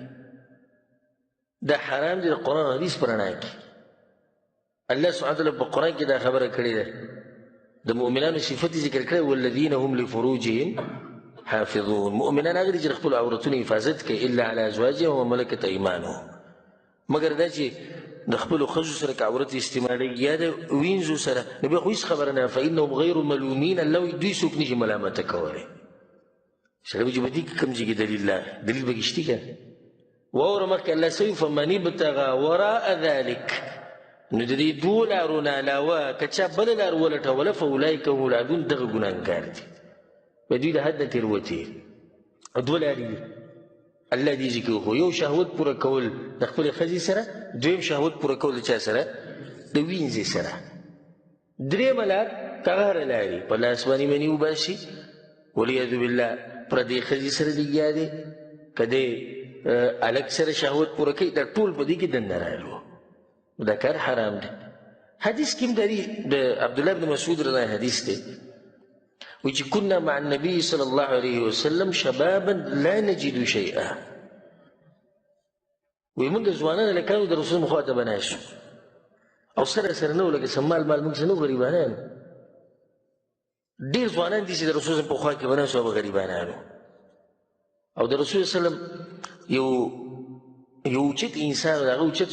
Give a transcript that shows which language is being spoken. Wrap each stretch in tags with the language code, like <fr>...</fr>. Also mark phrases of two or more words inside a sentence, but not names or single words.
<ps>دا حرام دی د قرآن حدیث په رڼا کې الله سبحانه وتعالی په قرآن کې دا خبره کړې ده د مؤمنانو صفت ذکر کړی</ps> <ar>والذین هم لفروجهم حافظون</ar> <ps>مؤمنان هغه دي چې خپل عورتونو حفاظت کوي</ps> <ar>الا علی ازواجهم وملکت ایمانهم</ar> <ps>مګر دا چې د خپلو ښځو سره که عورت استعمالوي یا د وینځو سره نو بیا خو هېڅ خبره نه</ps> <ar>فانهم غیر ملومین</ar> <ps>الله وایي دوی څوک نشي ملامته کولی سړی به چې په دې کې کوم ځای کې دلیل پکې شتي که واوره مخکې الله څه وایي</ps> <ar>فمن ابتغى وراء ذلک</ar> <ps>نو د دې دوو لارو نه علاوه که چا بله لار ولټوله</ps> <ar>فاولئک هم العادون</ar> <ps>دغه ګناهګار دي په دوی د حد نه تېروتې دوه لارې دي الله دې ذکر وکړو یو شهوت پوره کول د خپلې ښځې سره دویم شهوت پوره کول د چا سره د وینځې سره درېیمه لار که هغه هره لارې په لاس باندې مني وباسي</ps> <ar>والعیاذ بالله</ar> <ps>پردې ښځې سره لګیا دی که دی هلک سره شهوت پوره کوي دا ټول په دې کې دننه راغلو دا کار حرام دی حدیث کې هم د عبدالله بن مسعود رضی حدیث دی وی چې</ps> <ar>كنا مع النبي صلى الله عليه وسلم شبابا لا نجد شيئا</ar> <ps>وی موږ ځوانان لکانو د رسول مخوا ته به ناست او سره سره نه و لکه سمال مال موږ څه نه غریبانان ډېر ځوانان دي چې د رسول په خوا کې به ناست او به غریبانانو او د رسول وسلم یو اوچت انسان د هغه اوچت</ps>